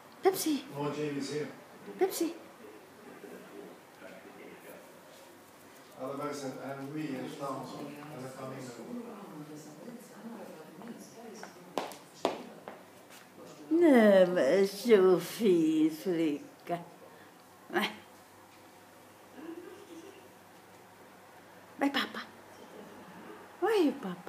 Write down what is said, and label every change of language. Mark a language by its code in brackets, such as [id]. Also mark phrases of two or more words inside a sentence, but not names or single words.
[en] Pepsi. No, Jamie's here. Pepsi. [nl] Allebei zijn we in Vlaams en dan kan ik [sv] Nej, men så fin flicka. Nej. Vad är pappa? Vad är pappa?